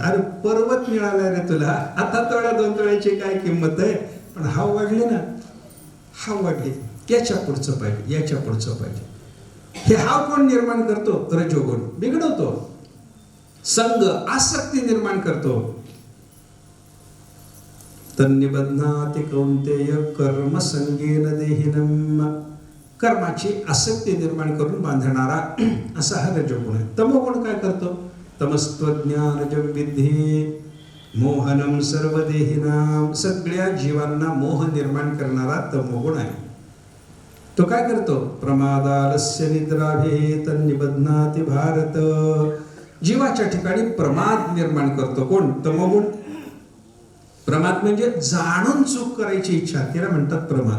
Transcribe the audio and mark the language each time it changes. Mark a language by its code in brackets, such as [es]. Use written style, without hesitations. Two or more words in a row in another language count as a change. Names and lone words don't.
[mr] अरे पर्वत मिळाला रे तुला, आता तोळा 2 तोळ्याची काय किंमत आहे? पण हाव वाढली ना, हाव वाढली, याच्या पुढचं पाहिजे, याच्या पुढचं पाहिजे. हे हाव कोण निर्माण करतो? रजोगुण बिघडवतो. संग आसक्ती निर्माण करतो. [sa] तन्निबध्नाति कौन्तेय कर्म संगेन देहिनम. [mr] कर्माची आसक्ती निर्माण करून बांधणारा असा हा रजोगुण आहे. तमोगुण काय करतो? [sa] तमस्त्वज्ञानजं विद्धि मोहनम सर्वदेहिनाम. [mr] सगळ्या जीवांना मोह निर्माण करणारा तमोगुण आहे. तो काय करतो? [sa] प्रमादालस्य निद्राभि तन्निबध्नाति भारत. [mr] जीवाच्या ठिकाणी प्रमाद निर्माण करतो. कोण? तमोगुण. प्रमाद म्हणजे जाणून चूक करायची इच्छा, तिला म्हणतात प्रमाद.